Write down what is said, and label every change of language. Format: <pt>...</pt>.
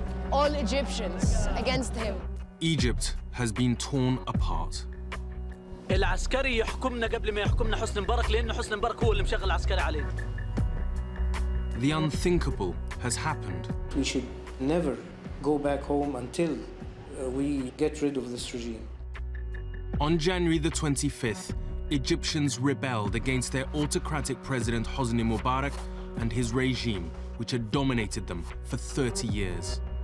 <en>all Egyptians against him. Egypt has been torn apart.</en> <ar>العسكري يحكمنا قبل ما يحكمنا حسني مبارك لأنه حسني مبارك هو اللي مشغل العسكري عليه.</ar> <en>The unthinkable has happened. We should never go back home until we get rid of this regime. On January the 25th, Egyptians rebelled against their autocratic president Hosni Mubarak and his regime, which had dominated them for 30 years.</en>